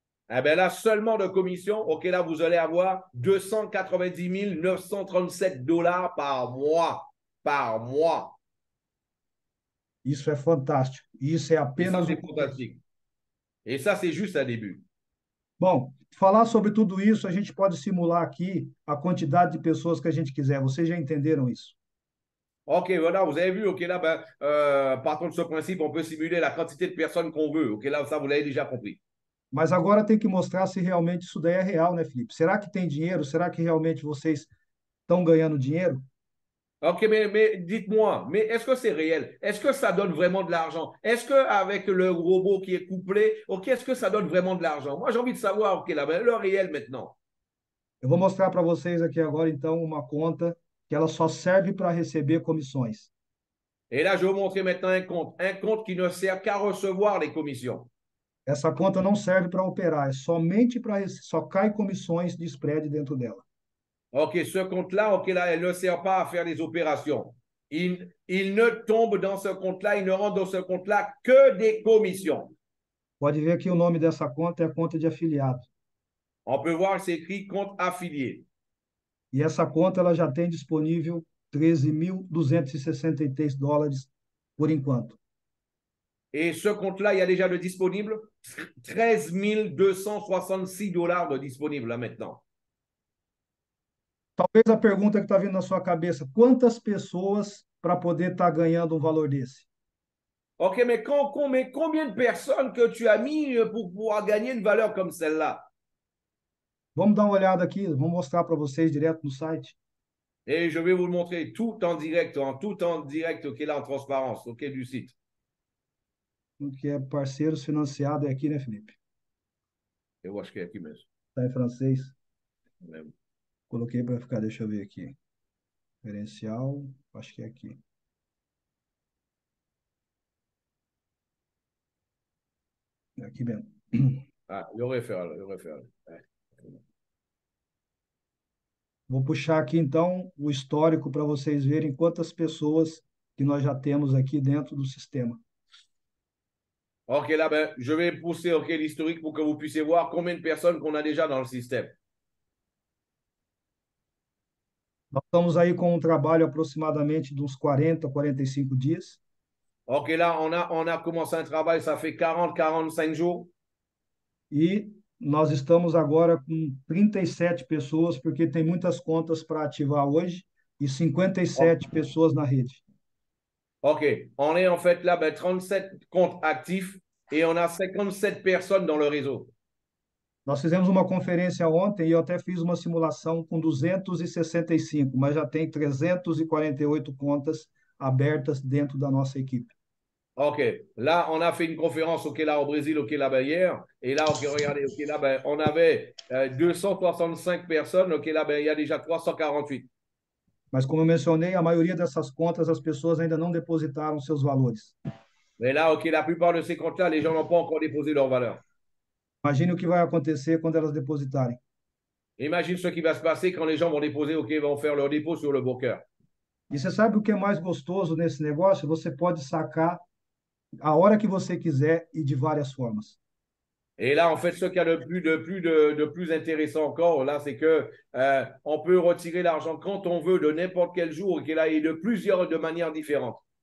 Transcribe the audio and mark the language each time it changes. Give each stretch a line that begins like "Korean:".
French: Eh bien là, seulement de commission, OK, là, vous allez avoir 290 937 dollars par mois. Par mois.
Portuguese: Isso é fantástico. Isso é
French: Et ça,
Portuguese: apenas o
French: c'est
Portuguese: começo.
French: fantastique. Et ça, c'est juste un début.
Portuguese: Bom, falar sobre tudo isso, a gente pode simular aqui a quantidade de pessoas que a gente quiser. Vocês já entenderam isso?
French: OK, voilà, vous avez vu, OK, là, ben, partons de ce principe, on peut simuler la quantité de personnes qu'on veut. OK, là, ça, vous l'avez déjà compris.
Portuguese: Mas agora tem que mostrar se realmente isso daí é real, né, Felipe? Será que tem dinheiro? Será que realmente vocês estão ganhando dinheiro?
French: OK, mais dites-moi, mais est-ce que c'est réel? Est-ce que ça donne vraiment de l'argent? Est-ce qu'avec le robot qui est couplé, OK, est-ce que ça donne vraiment de l'argent? Moi, j'ai envie de savoir, OK, là, ben, le réel maintenant.
Portuguese: Eu vou mostrar para vocês aqui agora, então, uma conta que ela só serve para receber comissões.
French: Et là, je vais vous montrer maintenant un compte qui ne sert qu'à recevoir les commissions.
Portuguese: Essa conta não serve para operar, é somente para só cai comissões de spread dentro dela.
French: OK, ce compte-là, OK, là, elle ne sert pas à faire les opérations. Il ne tombe dans ce compte-là, il ne rentre dans ce compte-là que des commissions.
Portuguese: Pode ver que o nome dessa conta é a conta de afiliado.
French: On peut voir que c'est écrit compte affilié.
Portuguese: E essa conta ela já tem disponível 13.263 dólares por enquanto.
French: Et ce compte-là, il y a déjà de disponible 13 266 dollars de disponible là maintenant.
Portuguese: Talvez a pergunta que está vindo na sua cabeça, quantas pessoas para poder estar ganhando um valor desse?
French: OK, mais combien de personnes que tu as mis pour pouvoir gagner une valeur comme celle-là?
Portuguese: Vamos dar uma olhada aqui, vamos mostrar para vocês direto no site.
French: Et je vais vous le montrer tout en direct, OK, là, en transparence, OK, du site.
Portuguese: O que é parceiros financiado é aqui, né, Felipe? Eu acho que é aqui mesmo. Está em francês. Mesmo. Coloquei para ficar, deixa eu ver aqui. Referencial, acho que é aqui. É aqui mesmo.
French: Ah, le referral, le referral. É.
Portuguese: Vou puxar aqui então o histórico para vocês verem quantas pessoas que nós já temos aqui dentro do sistema.
French: OK, là, ben, je vais pousser OK, l'historique pour que vous puissiez voir combien de personnes qu'on a déjà dans le système.
Portuguese: Nós estamos aí com um trabalho aproximadamente de uns 40, 45 dias.
French: OK, là, on a commencé un travail, ça fait 45 jours.
Portuguese: E nós estamos agora com 37 pessoas, porque tem muitas contas para ativar hoje e 57 pessoas na rede.
French: OK, on est en fait là, ben, 37 comptes actifs et on a 57 personnes dans le réseau.
Portuguese: Nós fizemos uma conferência ontem e eu até fiz uma simulação com 265, mas já tem 348 contas abertas dentro da nossa equipe.
French: OK, là, on a fait une conférence OK, là, au Brésil OK, là, ben, hier. Et là, OK, regardez, OK, là, ben, on avait 265 personnes. OK, là, ben, il y a déjà 348.
Portuguese: Mas, como eu mencionei, a maioria dessas contas as pessoas ainda não depositaram seus valores.
French: Mais là, OK, la plupart de ces comptes-là, les gens n'ont pas encore déposé leur valeur.
Portuguese: Imagine o que vai acontecer quando elas depositarem.
French: Imagine ce qui va se passer quand les gens vont déposer, OK, vont faire leur dépôt sur le broker.
Portuguese: E você sabe o que é mais gostoso nesse negócio? Você pode sacar a hora que você quiser e de várias formas.
French: Et là, en fait, ce qu'il y a de plus intéressant encore, là, c'est que on peut retirer l'argent quand on veut, de n'importe quel jour, OK, là, et de manières différentes.